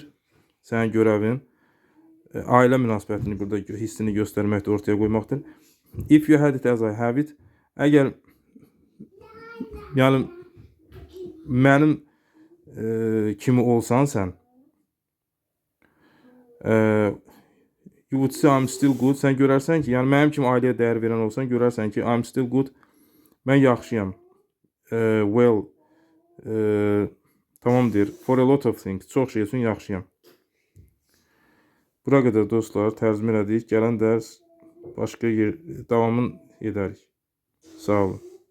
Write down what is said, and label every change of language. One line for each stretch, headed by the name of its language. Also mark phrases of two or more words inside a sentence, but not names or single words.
Azerbaijani: Sənin görəvin. Ailə münasibətini burada hissini göstərməkdir, ortaya qoymaqdır.
English: If you had it as I have it.
Azerbaijani: Əgər yəni mənim kimi olsan sən,
English: you would say I'm still good.
Azerbaijani: Sən görərsən ki, yəni mənim kimi ailəyə dəyər verən olsan, görərsən ki,
English: I'm still good.
Azerbaijani: Mən yaxşıyam. Well, tamam deyir.
English: For a lot of things.
Azerbaijani: Çox şey üçün yaxşıyam. Bura qədər dostlar, tərcümə elədik. Gələn dərs başqa davamını edərik. Sağ olun.